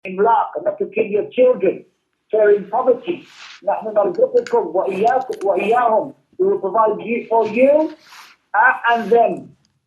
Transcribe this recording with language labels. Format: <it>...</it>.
<en>imlaq, and not to kill your children, sharing poverty.</en> <ar>نحن نرزقكم وإياكم وإياهم.</ar> <en>We will provide for you and them.</en>